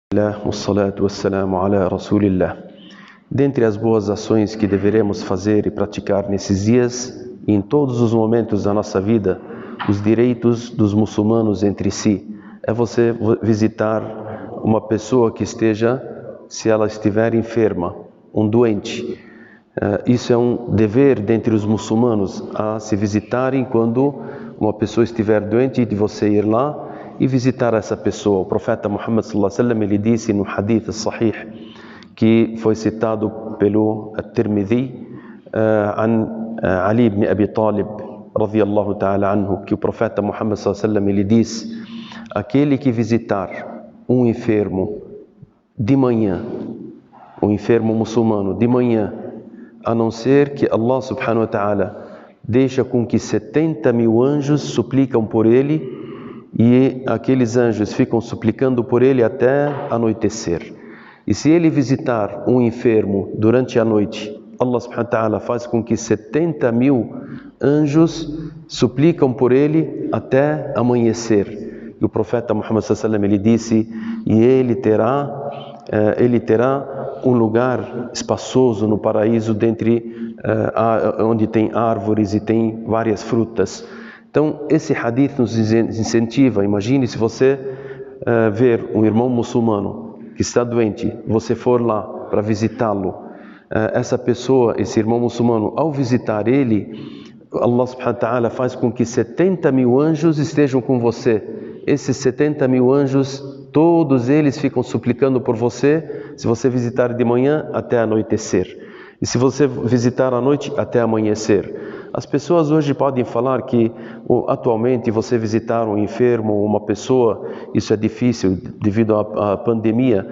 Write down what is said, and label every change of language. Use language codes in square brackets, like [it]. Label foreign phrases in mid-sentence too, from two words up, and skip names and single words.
[ar] الحمد لله والصلاة والسلام على رسول الله. [pt] Dentre as boas ações que deveremos fazer e praticar nesses dias e em todos os momentos da nossa vida, os direitos dos muçulmanos entre si, é você visitar uma pessoa que esteja, se ela estiver enferma, um doente. Isso é um dever dentre os muçulmanos, a se visitarem quando uma pessoa estiver doente, de você ir lá e visitar essa pessoa. O profeta Muhammad [ar] صلى الله عليه وسلم, [pt] ele disse no [ar] حديث صحيح, [pt] que foi citado pelo Tirmidhi, Ali [ar] ibn Abi Talib, رضي الله تعالى عنه, [pt] que o profeta Muhammad [ar] صلى الله عليه وسلم, [pt] ele disse: aquele que visitar um enfermo de manhã, um enfermo muçulmano de manhã, a não ser que Allah [ar] سبحانه وتعالى [pt] deixa com que 70 mil anjos suplicam por ele, e aqueles anjos ficam suplicando por ele até anoitecer. E se ele visitar um enfermo durante a noite, Allah [ar] سبحانه وتعالى [pt] faz com que 70 mil anjos suplicam por ele até amanhecer. E o profeta Muhammad [ar] صلى الله عليه وسلم, [pt] ele disse: e ele terá um lugar espaçoso no paraíso, onde tem árvores e tem várias frutas. Então, esse hadith nos incentiva. Imagine se você ver um irmão muçulmano que está doente, você for lá para visitá-lo. Essa pessoa, esse irmão muçulmano, ao visitar ele, Allah [ar] سبحانه وتعالى [pt] faz com que 70 mil anjos estejam com você. Esses 70 mil anjos, todos eles ficam suplicando por você, se você visitar de manhã até anoitecer. E se você visitar à noite, até amanhecer. As pessoas hoje podem falar que atualmente você visitar um enfermo, uma pessoa, isso é difícil devido à pandemia.